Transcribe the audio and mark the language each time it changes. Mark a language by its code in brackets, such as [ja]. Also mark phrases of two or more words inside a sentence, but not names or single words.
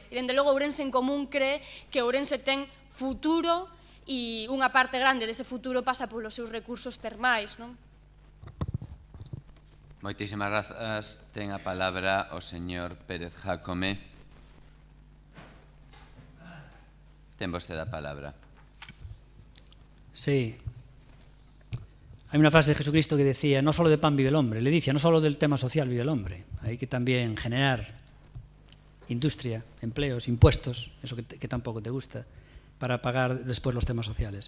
[gl] E, dende logo, Ourense en Común cree que Ourense ten futuro e unha parte grande dese futuro pasa polos seus recursos termais, non? Moitísimas grazas. Ten a palabra o señor Pérez Jácome. Ten vostede a palabra. [es] Sí. Hay una frase de Jesucristo que decía, no solo de pan vive el hombre, le dice, no solo del tema social vive el hombre, hay que también generar industria, empleos, impuestos, eso que tampoco te gusta, para pagar después los temas sociales.